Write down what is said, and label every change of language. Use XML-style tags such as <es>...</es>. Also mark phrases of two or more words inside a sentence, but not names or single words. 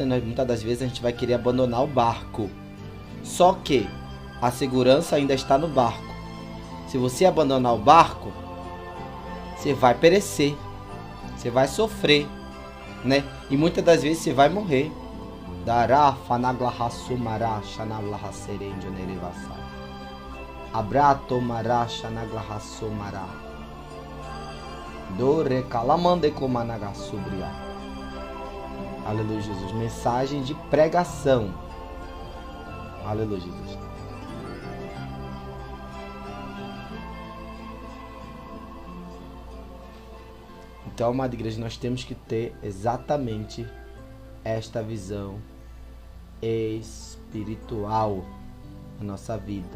<pt>Muitas das vezes a gente vai querer abandonar o barco. Só que a segurança ainda está no barco. Se você abandonar o barco, você vai perecer, você vai sofrer, né? E muitas das vezes você vai morrer. Dará fanaglahassumara shanaglahaserenjonerevasa. Abrato mará shanaglahassumara. Dore calamande comanagasobria. Aleluia, Jesus. Mensagem de pregação. Aleluia, Jesus. Então, amada igreja, nós temos que ter exatamente esta visão espiritual na nossa vida.</pt>